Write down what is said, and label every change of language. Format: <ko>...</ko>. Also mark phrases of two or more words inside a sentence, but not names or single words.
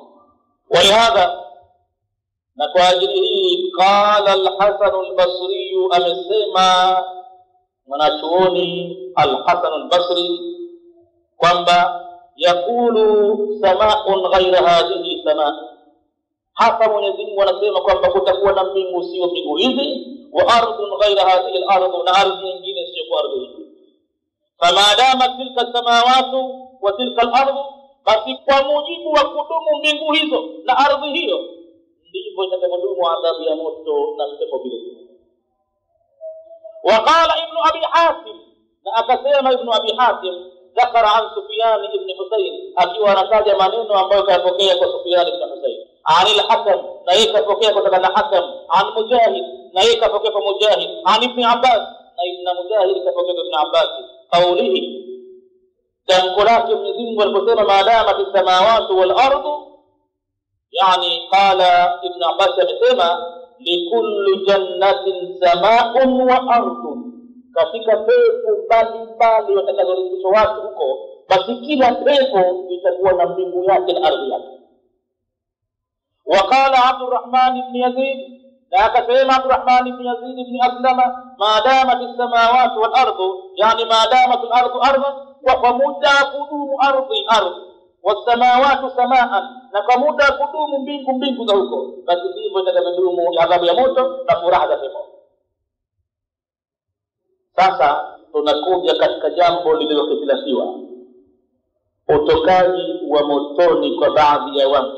<ar>ولهذا,</ar> <sw>na kwa ajili hii,</sw> <ar>قال الحسن البصري,</ar> <sw>amesema mwanachuoni al-Hasan al-Basri kwamba</sw> <ar>يقول سماء غير هذه سماء',</ar> <sw>hapa Mwenyezi Mungu anasema kwamba kutakuwa na mbingu sio mbingu hizi,</sw> <ar>وأرض غير هذه الأرض,</ar> <sw>na ardhi nyingine sio kwa ardhi hii.</sw> <ar>فما دام تلك السماوات وتلك الأرض,</ar> <sw>basi kwa mujibu wa kudumu mbingu hizo na ardhi hiyo, ndivyo itakayodumu adhabu ya moto na pepo vile vile.</sw> <ar>وقال ابن أبي حاتم,</ar> <sw>na akasema Ibn Abi Hatim,</sw> <ar>ذكر عن سفيان بن حسين,</ar> <sw>akiwa anataja maneno ambayo kayapokea kwa Sufyan ibn Husayn,</sw> <ar>عن الحكم,</ar> <sw>na yeye kapokea kutoka na Hakam, an Mujahid, na yeye kapokea kwa Mujahid, an Ibn Abbas, na Ibn Mujahid kapokea kwa Ibn Abbas, qawlihi, tamko lake Mwenyezi Mungu aliposema</sw> <ar>ما دام في السماوات والأرض,</ar> <sw>yani</sw> <ar>قال ابن عباس</ar> <sw>amesema</sw> <ar>لكل جنة سماء وأرض,</ar> <sw>katika pepo mbalimbali watakazorudishwa watu huko, basi kila pepo itakuwa na mbingu yake na ardhi yake.</sw> <ar>وقال عبد الرحمن بن يزيد,</ar> <sw>na akasema Abdurrahman ibn Yazid ibn Aslama,</sw> <ar>ما دامت السماوات والأرض,</ar> <sw>yani</sw> <ar>ما دامت الأرض أرضا,</ar> <sw>wa kwa muda kudumu ardhi</sw> <ar>والسماوات سماء,</ar> <sw>na kwa muda kudumu mbingu za huko, basi ndivyo itakayodumu adhabu ya moto na furaha za pepo. Sasa tunakuja katika jambo lililokhitilafiwa, utokaji wa motoni kwa baadhi ya watu.</sw>